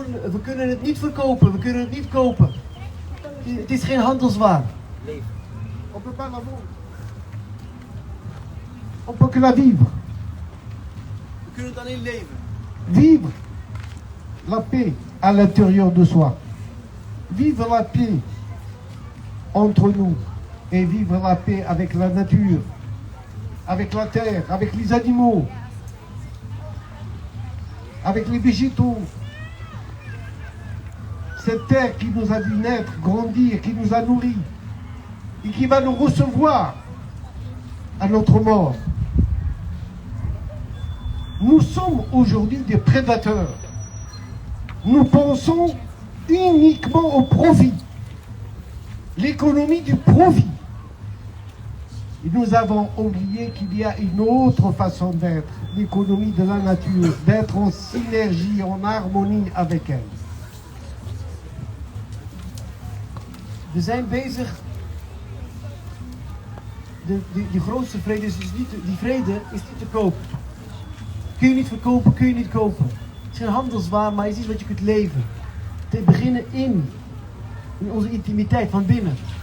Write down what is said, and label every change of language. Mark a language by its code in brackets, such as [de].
[nl] We kunnen het niet verkopen, we kunnen het niet kopen. Het is geen handelswaar. [fr] On peut pas la vendre. On peut que la vivre. [nl] We kunnen het alleen leven. [fr] Vivre la paix à l'intérieur de soi. Vivre la paix entre nous et vivre la paix avec la nature, avec la terre, avec les animaux, avec les végétaux. Cette terre qui nous a vu naître, grandir, qui nous a nourris et qui va nous recevoir à notre mort. Nous sommes aujourd'hui des prédateurs. Nous pensons uniquement au profit, l'économie du profit. Et nous avons oublié qu'il y a une autre façon d'être, l'économie de la nature, d'être en synergie, en harmonie avec elle. [nl] We zijn bezig, die grootste vrede is dus niet, die vrede is niet te kopen. Kun je niet verkopen, kun je niet kopen. Het is geen handelswaar, maar het is iets wat je kunt leven. Te beginnen in onze intimiteit van binnen.